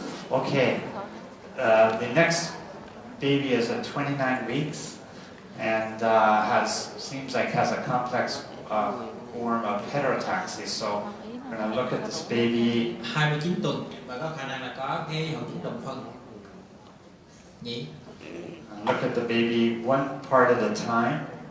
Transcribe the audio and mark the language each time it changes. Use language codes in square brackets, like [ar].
[en] Okay, the next baby is at 29 weeks and seems like has a complex form of heterotaxy. So we're going to look at this baby. [vi] 29 tuần và có khả năng là có cái hội chứng đồng phân nhỉ. [en] And look at the baby one part at a time.